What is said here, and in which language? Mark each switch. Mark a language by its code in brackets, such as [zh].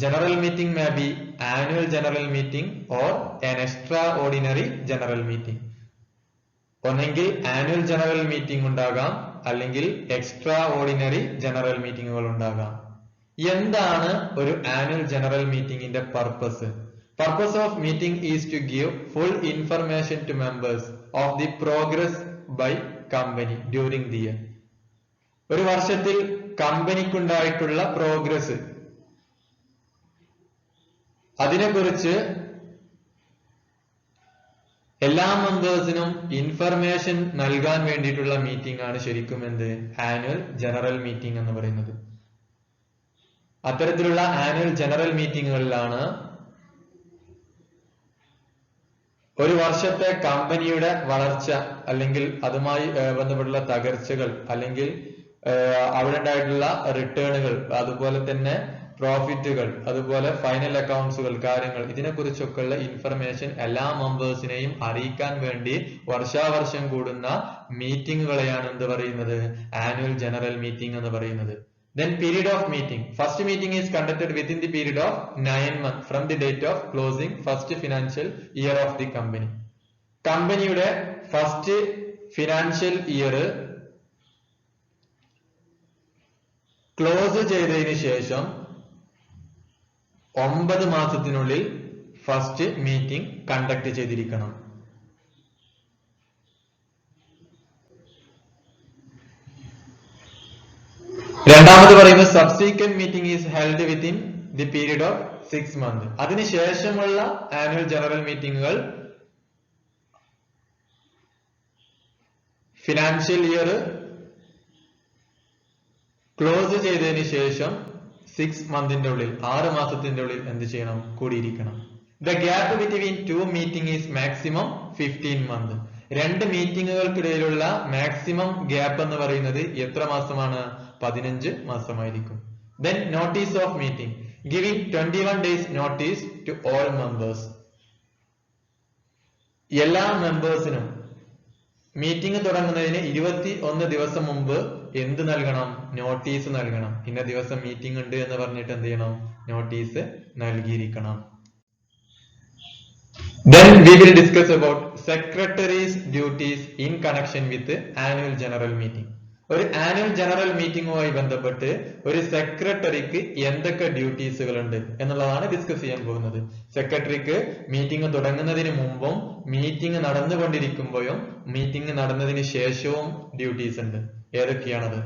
[en] General meeting may be annual general meeting or an extraordinary general meeting. [ml] ഒന്നെങ്കിൽ annual general meeting ഉണ്ടാകാം, അല്ലെങ്കിൽ extra ordinary general മീറ്റിംഗുകൾ ഉണ്ടാകാം. എന്താണ് ഒരു annual general മീറ്റിംഗിന്റെ purpose? [en] Purpose of meeting is to give full information to members of the progress by company during the year. [ml] ഒരു വർഷത്തിൽ കമ്പനിക്കുണ്ടായിട്ടുള്ള progress, അതിനെക്കുറിച്ച് എല്ലാ മെമ്പേഴ്സിനും ഇൻഫർമേഷൻ നൽകാൻ വേണ്ടിയിട്ടുള്ള മീറ്റിംഗ് ആണ് ശരിക്കും എന്ത്? ആനുവൽ ജനറൽ മീറ്റിംഗ് എന്ന് പറയുന്നത്. അത്തരത്തിലുള്ള ആനുവൽ ജനറൽ മീറ്റിംഗുകളിലാണ് ഒരു വർഷത്തെ കമ്പനിയുടെ വളർച്ച, അല്ലെങ്കിൽ അതുമായി ബന്ധപ്പെട്ടുള്ള തകർച്ചകൾ, അല്ലെങ്കിൽ അവിടെ ഉണ്ടായിട്ടുള്ള റിട്ടേണുകൾ, അതുപോലെ തന്നെ പ്രോഫിറ്റുകൾ, അതുപോലെ ഫൈനൽ അക്കൗണ്ട്സുകൾ, കാര്യങ്ങൾ, ഇതിനെക്കുറിച്ചൊക്കെയുള്ള ഇൻഫർമേഷൻ എല്ലാ മെമ്പേഴ്സിനെയും അറിയിക്കാൻ വേണ്ടി വർഷാവർഷം കൂടുന്ന മീറ്റിംഗുകളെയാണ് എന്ത് പറയുന്നത്? ആനുവൽ ജനറൽ മീറ്റിംഗ് എന്ന് പറയുന്നത്. [en] Then period of meeting. First meeting is conducted within the period of 9 months from the date of closing first financial year of the company. [ml] കമ്പനിയുടെ ഫസ്റ്റ് ഫിനാൻഷ്യൽ ഇയർ ക്ലോസ് ചെയ്തതിനു ശേഷം 9 മാസത്തിനുള്ളിൽ first meeting conduct ചെയ്തിരിക്കണം. രണ്ടാമത് പറയുന്നത് [en] Subsequent meeting is held within the period of 6 months. [ml] അതിനുശേഷമുള്ള annual general മീറ്റിംഗുകൾ financial year close ചെയ്തതിനു ശേഷം [en] 6 months [ml] ഉള്ളിൽ, 6 മാസത്തിന്റെ ഉള്ളിൽ എന്ത് ചെയ്യണം? കൂടിയിരിക്കണം. [en] The gap between 2 meetings is maximum 15 months. [ml] 2 മീറ്റിംഗുകൾക്കിടയിലുള്ള maximum gap എന്ന് പറയുന്നത് എത്ര മാസമാണ്? 15 മാസമായിരിക്കും. [en] Then notice of meeting, giving 21 days notice to all members. [ml] എല്ലാ മെമ്പേഴ്സിനും മീറ്റിംഗ് തുടങ്ങുന്നതിന് 21 ദിവസം മുമ്പ് എന്ത് നൽകണം? നോട്ടീസ് നൽകണം. ഇന്ന ദിവസം മീറ്റിംഗ് ഉണ്ട് എന്ന് പറഞ്ഞിട്ട് എന്ത് ചെയ്യണം? Notice നൽകിയിരിക്കണം. [en] Then we will discuss about secretary's duties in connection with annual general meeting. [ml] ഒരു ആനുവൽ ജനറൽ മീറ്റിംഗുമായി ബന്ധപ്പെട്ട് ഒരു സെക്രട്ടറിക്ക് എന്തൊക്കെ ഡ്യൂട്ടീസുകൾ ഉണ്ട് എന്നുള്ളതാണ് ഡിസ്കസ് ചെയ്യാൻ പോകുന്നത്. സെക്രട്ടറിക്ക് മീറ്റിംഗ് തുടങ്ങുന്നതിന് മുമ്പും മീറ്റിംഗ് നടന്നുകൊണ്ടിരിക്കുമ്പോഴും മീറ്റിംഗ് നടന്നതിന് ശേഷവും ഡ്യൂട്ടീസ് ഉണ്ട്. ഏതൊക്കെയാണത്?